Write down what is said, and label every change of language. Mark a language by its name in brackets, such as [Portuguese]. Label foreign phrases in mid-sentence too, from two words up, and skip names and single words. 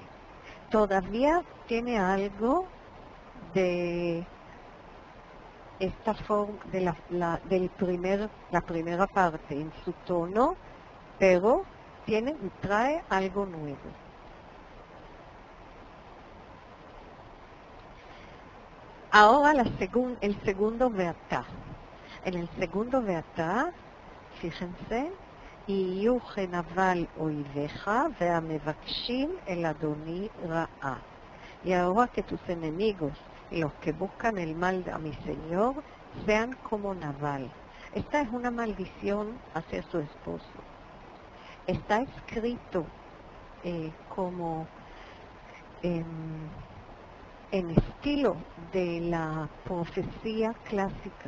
[Spanish] Todavía tiene algo de esta forma, de la primera parte en su tono, pero trae algo nuevo. Ahora el segundo veatá. En el segundo veatá, fíjense, [Hebrew] יהיו כנבל אויביך והמבקשים אל אדני רעה. [Spanish] Y ahora que tus enemigos, los que buscan el mal a mi Señor, sean como Nabal. Esta es una maldición hacia su esposo. Está escrito como en estilo de la profecía clásica.